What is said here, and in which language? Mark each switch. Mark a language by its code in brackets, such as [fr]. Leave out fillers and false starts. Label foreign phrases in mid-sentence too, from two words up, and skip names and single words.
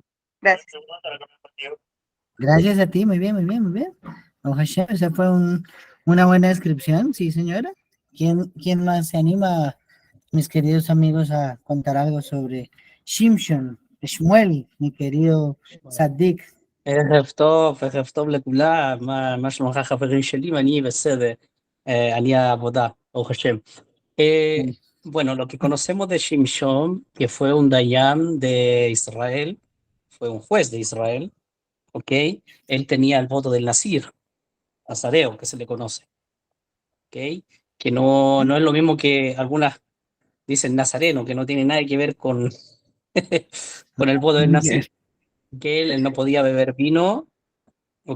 [es] Gracias. Gracias a ti, muy bien, muy bien, muy bien. [he] Baruch Hashem, [es] esa fue una buena descripción, sí, señora. ¿Quién más se anima, mis queridos amigos, a contar algo sobre Shimshon, Shmuel, mi querido Sadik? [he] ערב טוב לכולם, מה שלומך חברים שלי? אני בסדר, אני העבודה, ברוך השם. [es] Bueno, lo que conocemos de Shimshon, que fue un Dayan de Israel, fue un juez de Israel, ¿ok? Él tenía el voto del Nazir, Nazareo, que se le conoce, ¿ok? Que no es lo mismo que algunas dicen nazareno, que no tiene nada que ver con, con el voto del Nazir, que él no podía beber vino, ¿ok?